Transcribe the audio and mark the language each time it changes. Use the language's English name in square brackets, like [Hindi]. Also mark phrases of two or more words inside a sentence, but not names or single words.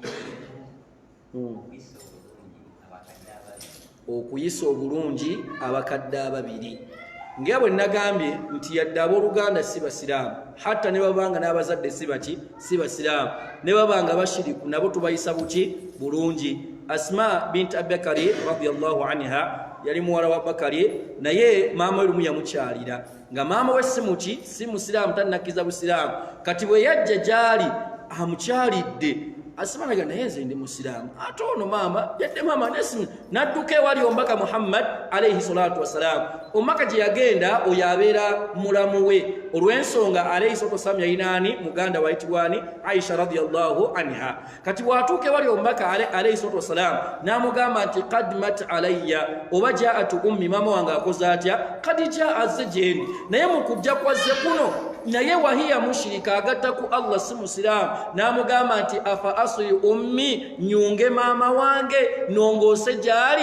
[Ganda] Okuyisa obulungi abakadde ababiri nga bwe nagambye nti yadde abooluganda si basiraamu, hatta ne babanga n'abazadde si basiraamu, ne babanga bashiriku nabo tubayisa buki bulungi. Asma bint Abubakari [Arabic] رضي الله عنها [Ganda] yali muwala wa Bakari, naye maama we lumu yamukyalira nga maama we si musiraamu, tannakkiriza busiraamu. Kati bwe yajja gyali amukyalidde, Asma naga naye nze ndi musiraamu ate ono maama yadde maama nesimu, nadduka ewali omubaka Muhammad [Arabic] عليه الصلاة والسلام. [Ganda] Omubaka gye yagenda oyo abeera mulamu we, olw'ensonga [Arabic] عليه الصلاة والسلام [Ganda] yayinaani muganda wayitibwani Aisha [Arabic] رضي الله عنها. [Ganda] Kati bwatuuka ewali omubaka [Arabic] عليه الصلاة والسلام [Ganda] n'amugamba nti [Arabic] قدمت علي [Ganda] oba [Arabic] جاءت أمي, [Ganda] maama wange akoze atya? [Arabic] قد جاء [Ganda] azze gyendi, naye mu kujja kwazze kuno naye [Arabic] وهي مشركة [Ganda] agatta ku Allah si musiraamu. N'amugamba nti [Arabic] أفأصل أمي, [Ganda] nyunge maama wange nongoose gyali?